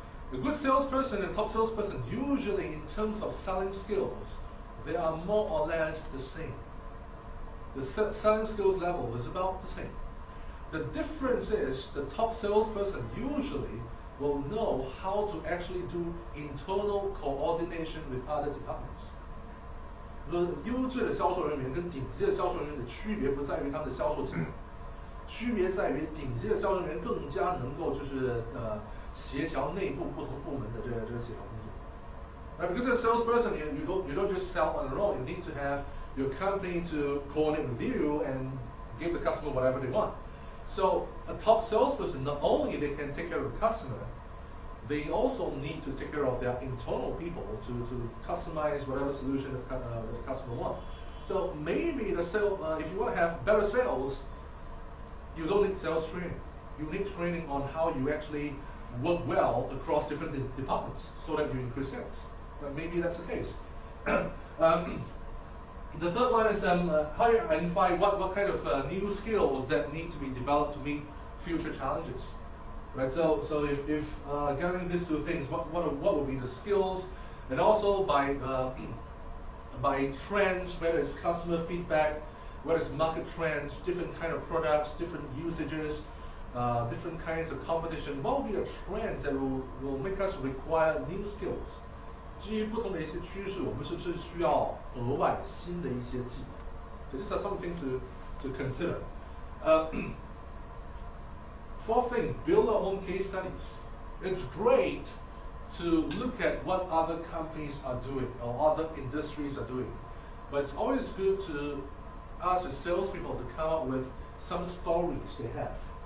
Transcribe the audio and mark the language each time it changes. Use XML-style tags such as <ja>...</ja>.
<en>The good salesperson and top salesperson, usually in terms of selling skills, they are more or less the same. The selling skills level is about the same. The difference is the top salesperson usually will know how to actually do internal coordination with other departments.</en> <zh>优质的销售人员跟顶级的销售人员的区别不在于他们的销售技能，区别在于顶级的销售人员更加能够协调内部不同部门的这个协调工作。</zh> <en>Right? Because as a salesperson, you don't just sell on your own. You need to have your company to coordinate with you and give the customer whatever they want. So a top salesperson, not only they can take care of the customer, they also need to take care of their internal people to customize whatever solution the customer wants. So maybe if you want to have better sales, you don't need sales training. You need training on how you actually work well across different departments so that you increase sales. Maybe that's the case. The third one is how you identify what kind of new skills that need to be developed to meet future challenges. Right. So if gathering these two things, what will be the skills, and also by trends, whether it's customer feedback, whether it's market trends, different kind of products, different usages, different kinds of competition, what will be the trends that will make us require new skills?</en> <zh>基于不同的一些趋势，我们是不是需要额外新的一些技能？</zh> <en>These are some things to consider. Fourth thing, build our own case studies. It's great to look at what other companies are doing or other industries are doing, but it's always good to ask the salespeople to come up with some stories they have.</en>